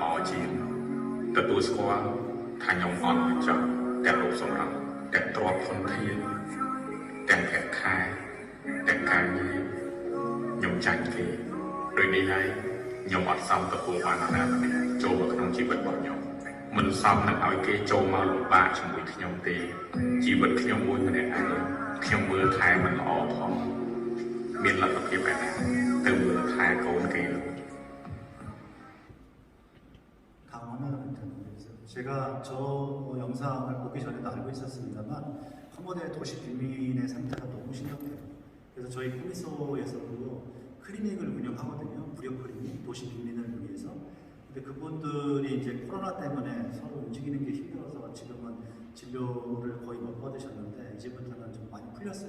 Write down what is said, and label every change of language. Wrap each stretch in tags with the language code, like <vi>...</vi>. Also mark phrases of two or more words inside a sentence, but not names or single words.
<km>ជាងទទួលស្គាល់ថាខ្ញុំអត់ចង់ទាំងរូបសម្រស់ទាំងទ្រព្យធនធានទាំងប្រាក់ខែទាំងការងារខ្ញុំចាញ់គេដូចនេះហើយខ្ញុំអត់សមទទួលបាននរណាម្នាក់ចូលមកក្នុងជីវិតរបស់ខ្ញុំមិនសមនឹងឲ្យគេចូលមកលំបាកជាមួយខ្ញុំទេជីវិតខ្ញុំមួយម្នាក់ឯងខ្ញុំមើលថែមិនល្អផងមានលទ្ធភាពឯណាទៅមើលថែកូនគេ</km> <ko>다음 화면을 보여주세요. 제가 저 영상을 보기 전에도 알고 있었습니다만 캄보디아의 도시 빈민의 상태가 너무 심각해요. 그래서 저희 코미소에서도 클리닉을 운영하거든요. 무료 클리닉, 도시 빈민을 위해서. 근데 그분들이 이제 코로나 때문에 서로 움직이는 게 힘들어서 지금은 진료를 거의 못 받으셨는데 이제부터는 좀 많이 풀렸어요.</ko>